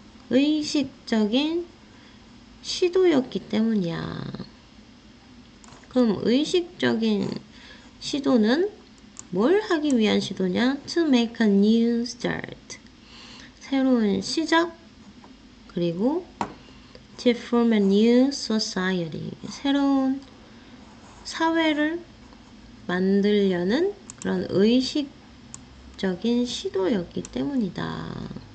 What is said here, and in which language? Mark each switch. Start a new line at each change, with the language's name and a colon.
Korean: 의식적인 시도였기 때문이야. 그럼 의식적인 시도는 뭘 하기 위한 시도냐?
English: To make a new start.
Korean: 새로운 시작. 그리고
English: to form a new society.
Korean: 새로운 사회를 만들려는 그런 의식적인 시도였기 때문이다.